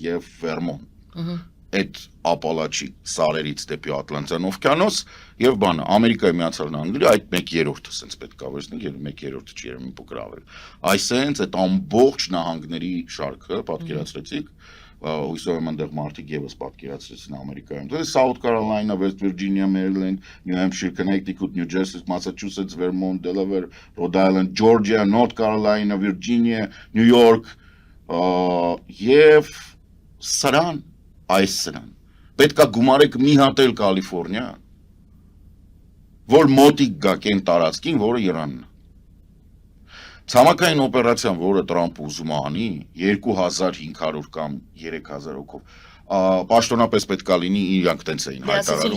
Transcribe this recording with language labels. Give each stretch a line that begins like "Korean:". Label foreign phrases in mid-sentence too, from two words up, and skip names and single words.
Armenian: եւ Vermont։ Այդ Ապալաչի սարերից դեպի Ատլանտյան օվկիանոս եւ բանը Ամերիկայի Միացյալ Նահանգների այդ 1/3-ը սենց պետք է վերցնենք, եւ 1/3-ը չի երևի փոքր ավել։ Այսենց այդ ամբողջ նահանգների շարքը պատկերացրեցիք, հույսով եմ այնտեղ մարդիկ եւս պատկերացրեցին Ամերիկայում։ Դե South Carolina, West Virginia, Maryland, New Hampshire, Connecticut, New Jersey, Massachusetts, Vermont, Delaware, Rhode Island, Georgia, North Carolina, Virginia, New York, եւ սրան, այս սրան։ Պետք է գումարեք մի հատ էլ Կալիֆոռնիա, որ մոտիկ գա կեն տարածքին, որը Իրանն է։ Ցամաքային օպերացիան, որը Տրամպը ուզում է անի, 2500 կամ 3000 հոգով, պաշտոնապես պետք է լինի իրանք տենց էին հայտարարում։